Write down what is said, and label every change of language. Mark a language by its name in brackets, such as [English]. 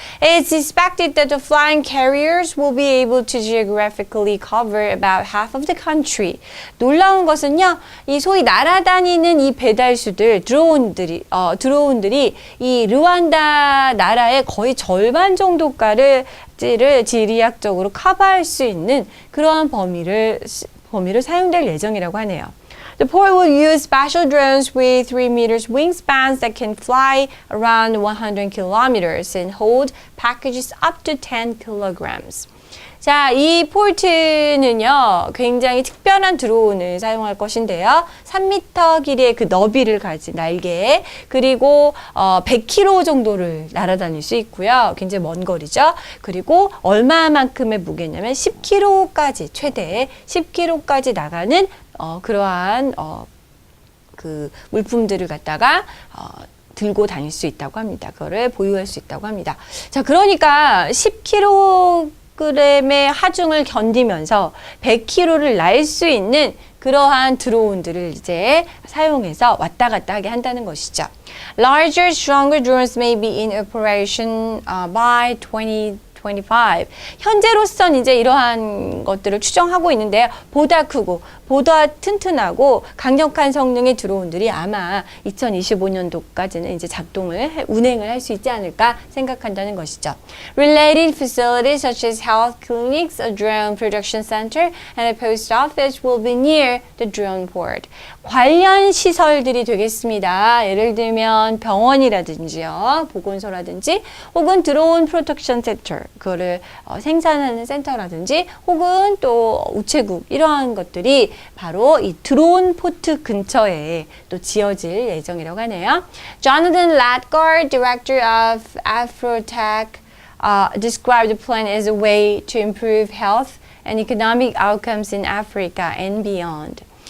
[English] It's expected that the flying carriers will be able to geographically cover about half of the country. [Korean] 놀라운 것은요, 이 소위 날아다니는 이 배달수들, 드론들이 이 르완다 나라의 거의 절반 정도가를 지리학적으로 커버할 수 있는 그러한 범위를 사용될 예정이라고 하네요. [English] The port will use special drones with 3 meters wingspans that can fly around 100 kilometers and hold packages up to 10 kilograms. [Korean] 자, 이 폴트는요, 굉장히 특별한 드론을 사용할 것인데요. 3m 길이의 그 너비를 가진 날개, 그리고 100km 정도를 날아다닐 수 있고요. 굉장히 먼 거리죠. 그리고 얼마만큼의 무게냐면 10km까지, 최대 10km까지 나가는 그러한 그 물품들을 갖다가 들고 다닐 수 있다고 합니다. 그거를 보유할 수 있다고 합니다. 자, 그러니까 10kg의 하중을 견디면서 100km를 날 수 있는 그러한 드론들을 이제 사용해서 왔다 갔다 하게 한다는 것이죠. [English] Larger, stronger drones may be in operation by 2025. [Korean] 현재로선 이제 이러한 것들을 추정하고 있는데요. 보다 크고 보다 튼튼하고 강력한 성능의 드론들이 아마 2025년도까지는 이제 운행을 할 수 있지 않을까 생각한다는 것이죠. [English] Related facilities such as health clinics, a drone production center, and a post office will be near the drone port. [Korean] 관련 시설들이 되겠습니다. 예를 들면 병원이라든지요, 보건소라든지, 혹은 드론 프로덕션 센터, 그거를 생산하는 센터라든지, 혹은 또 우체국, 이러한 것들이 바로 이 드론 포트 근처에 또 지어질 예정이라고 하네요. [English] Jonathan Latgard, director of Afrotech, described the plan as a way to improve health and economic outcomes in Africa and beyond.